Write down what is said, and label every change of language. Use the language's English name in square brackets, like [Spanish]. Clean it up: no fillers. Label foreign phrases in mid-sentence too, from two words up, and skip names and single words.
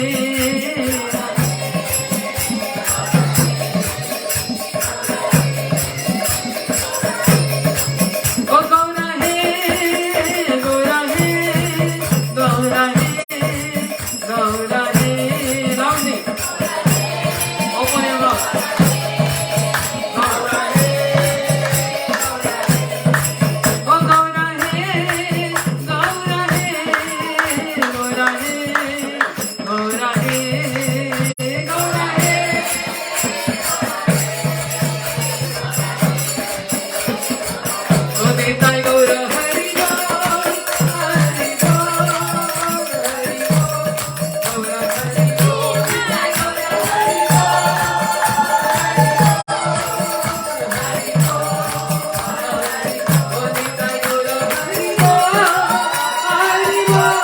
[Hindi] ओ गौरा हे गौरा हे गौरा हे गौरा हे रावणी [English] open your mouth [Hindi] गौरा हे ओ गौरा हे गौरा हे गौरा हे गौरा हे गौरा हे ओ निताय गौर हरि बोल हरि बोल हरि बोल गौर हरि बोल निताय गौर हरि बोल ओ निताय गौर हरि बोल हरि बोल